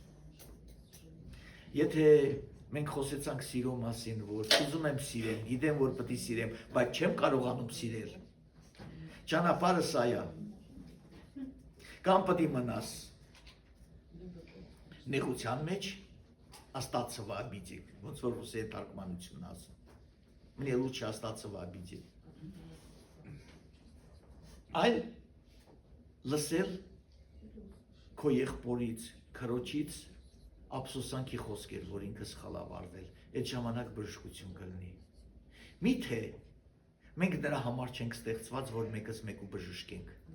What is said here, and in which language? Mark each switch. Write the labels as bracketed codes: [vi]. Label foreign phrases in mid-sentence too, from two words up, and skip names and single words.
[hy] Եթե մենք խոսեցանք սիրո մասին, որ ուզում եմ սիրեմ, գիտեմ, որ պետք է սիրեմ, բայց չեմ կարողանում սիրել։ Ճանապարհը սա է։ Կամ պետք է մնաս նեղության մեջ, [ru] остаться обиде, [hy] ոնց որ ռուսի թարգմանությունն ասում։ [ru] Мне лучше остаться в обиде։ [hy] Այլ լսել քո եղբորից, քրոջից ափսոսանքի խոսքեր, որ ինքը սխալավարվել, այդ ժամանակ բժշկություն կլինի։ Միթե մենք դրա համար չենք ստեղծված, որ մեկս մեկու բժշկենք։